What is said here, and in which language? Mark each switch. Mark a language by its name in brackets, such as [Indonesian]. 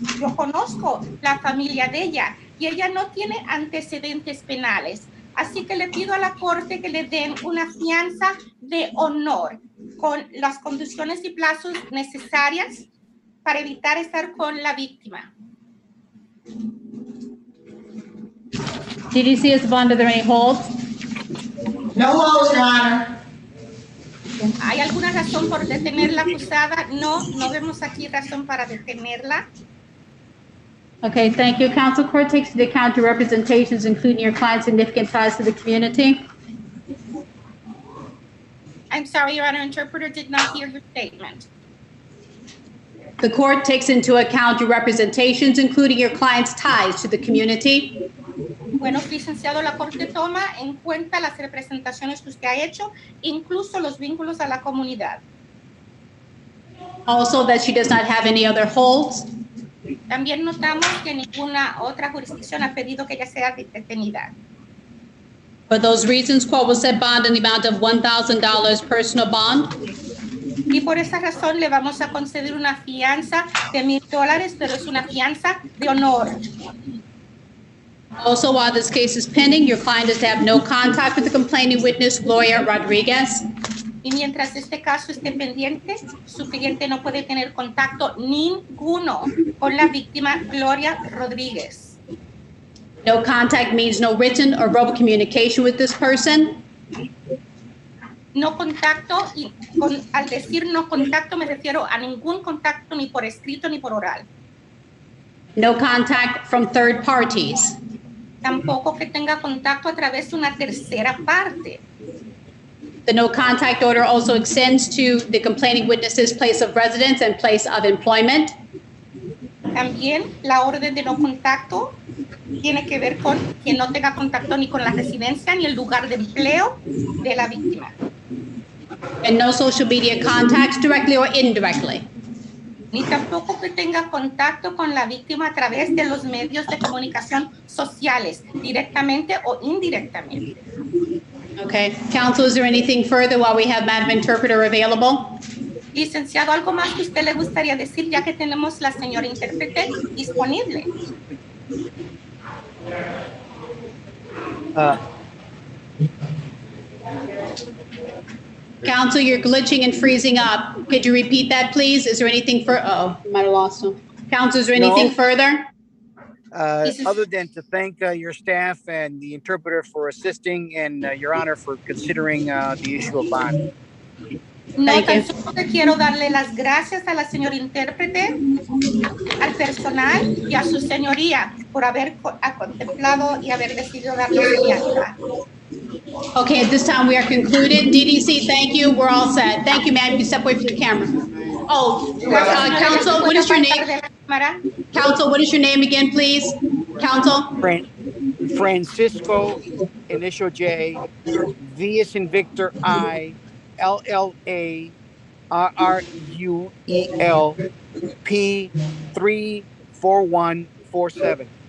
[Spanish] Yo conozco la familia de ella y ella no tiene antecedentes penales. Así que le pido a la corte que le den una fianza de honor con las condiciones y plazos necesarias para evitar estar con la víctima. [English] DDC as to bond, are there any holds? No holds, Your Honor. [Spanish] ¿Hay alguna razón por detener la acusada? No, no vemos aquí razón para detenerla. [English] Okay, thank you. Counsel, court takes into account your representations, including your client's significant ties to the community. I'm sorry, Your Honor, interpreter did not hear your statement. The court takes into account your representations, including your client's ties to the community. [Spanish] Bueno, licenciado, la corte toma en cuenta las representaciones que usted ha hecho, incluso los vínculos a la comunidad. [English] Also, that she does not have any other holds. [Spanish] También notamos que ninguna otra jurisdicción ha pedido que ella sea detenida. [English] For those reasons, court will set bond in the amount of $1,000 personal bond. [Spanish] Y por esa razón le vamos a conceder una fianza de $1,000, pero es una fianza de honor. [English] Also, while this case is pending, your client is to have no contact with the complaining witness, Gloria Rodriguez. [Spanish] Y mientras este caso esté pendiente, su cliente no puede tener contacto ninguno con la víctima, Gloria Rodríguez. [English] No contact means no written or verbal communication with this person. [Spanish] No contacto, y al decir no contacto me refiero a ningún contacto ni por escrito ni por oral. [English] No contact from third parties. [Spanish] Tampoco que tenga contacto a través de una tercera parte. [English] The no contact order also extends to the complaining witness's place of residence and place of employment. [Spanish] También la orden de no contacto tiene que ver con que no tenga contacto ni con la residencia ni el lugar de empleo de la víctima. [English] And no social media contacts, directly or indirectly. [Spanish] Ni tampoco que tenga contacto con la víctima a través de los medios de comunicación sociales, directamente o indirectamente. [English] Okay. Counsel, is there anything further while we have Madam Interpreter available? [Spanish] Licenciado, ¿algo más que usted le gustaría decir ya que tenemos la señora intérprete disponible? [English] Counsel, you're glitching and freezing up. Could you repeat that, please? Is there anything for, might have lost him. Counsel, is there anything further? Other than to thank your staff and the interpreter for assisting and Your Honor for considering the issue of bond. [Spanish] No, tan solo quiero darle las gracias a la señora intérprete, al personal y a su señoría por haber contemplado y haber decidido darnos fianza. [English] Okay, at this time we are concluded. DDC, thank you. We're all set. Thank you, ma'am. You can step away from the camera. Oh, counsel, what is your name? Counsel, what is your name again, please? Counsel? Francisco, initial J, V as in Victor, I, LLA, RRUEL, P 34147.